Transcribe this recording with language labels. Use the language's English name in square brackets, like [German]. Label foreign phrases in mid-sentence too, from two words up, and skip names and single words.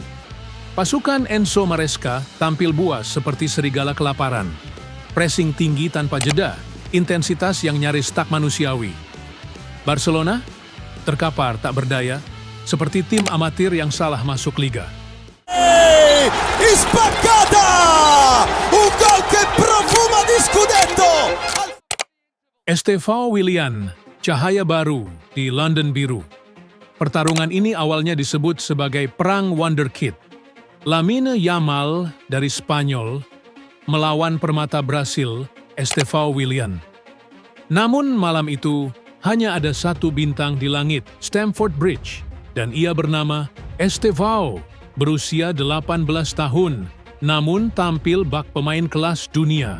[Indonesian] Pasukan Enzo Maresca tampil buas seperti serigala kelaparan. Pressing tinggi tanpa jeda, intensitas yang nyaris tak manusiawi. Barcelona terkapar tak berdaya, seperti tim amatir yang salah masuk liga. [Italian] Spaccata! Un gol che profuma di scudetto! [Indonesian] Estevao Willian, cahaya baru di London Biru. Pertarungan ini awalnya disebut sebagai Perang Wonderkid. Lamine Yamal dari Spanyol melawan permata Brasil, Estevao Willian. Namun malam itu hanya ada satu bintang di langit, Stamford Bridge, dan ia bernama Estevao, berusia 18 tahun, namun tampil bak pemain kelas dunia.